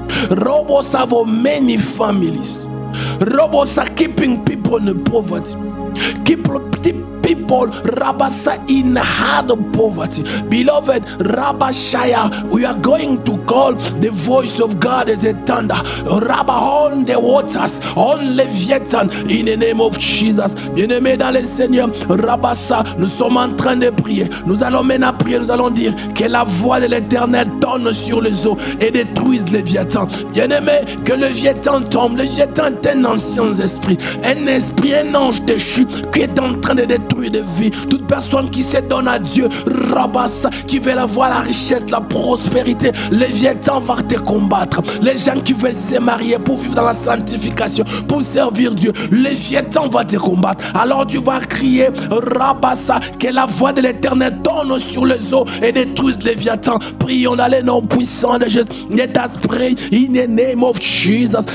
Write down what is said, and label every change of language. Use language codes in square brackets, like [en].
[en] Robots have many families. Robots are keeping people in poverty. Keep people Rabasa in hard poverty. Beloved, Rabashaya, we are going to call the voice of God as a thunder. Rabba on the waters, on Leviathan, in the name of Jesus. [fr] Bien-aimé dans le Seigneur, Rabasa, nous sommes en train de prier. Nous allons maintenant prier, nous allons dire que la voix de l'Éternel tonne sur les eaux et détruise Léviathan. Bien-aimé, que le Léviathan tombe. Le Léviathan est un ancien esprit, un ange déchu qui est en train de détruire des vies. Toute personne qui se donne à Dieu, Rabassa, qui veut avoir la richesse, la prospérité, Léviathan va te combattre. Les gens qui veulent se marier pour vivre dans la sanctification, pour servir Dieu, Léviathan va te combattre. Alors tu vas crier, Rabassa, que la voix de l'Éternel donne sur les eaux et détruise Léviathan. Prions dans les noms puissants de Jésus. [en] Let us pray in the name of Jesus.